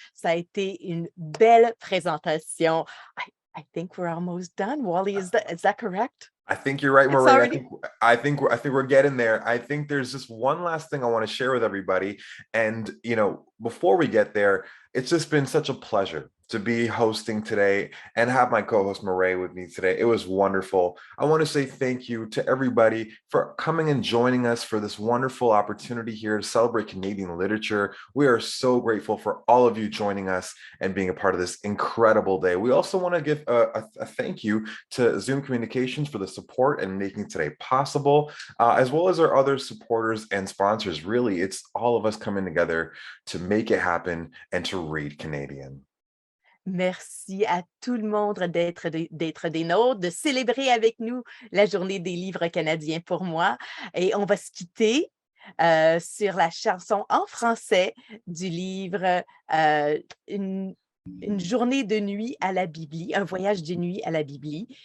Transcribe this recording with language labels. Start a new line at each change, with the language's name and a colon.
French: Ça a été une belle présentation.
English: I think we're almost done. Wally, is that correct? I think you're right, Mireille. I think we're getting there. I think there's just one last thing I want to share with everybody. And, before we get there, it's just been such a pleasure to be hosting today and have my co-host Mireille with me today. It was wonderful. I want to say thank you to everybody for coming and joining us for this wonderful opportunity here to celebrate Canadian literature. We are so grateful for all of you joining us and being a part of this incredible day. We also want to give a thank you to Zoom Communications for the support and making today possible, as well as our other supporters and sponsors. Really, it's all of us coming together to make it happen and to read Canadian.
French: Merci à tout le monde d'être des nôtres, de célébrer avec nous la journée des livres canadiens pour moi. Et on va se quitter sur la chanson en français du livre une journée de nuit à la Bibli, un voyage de nuit à la Bibli.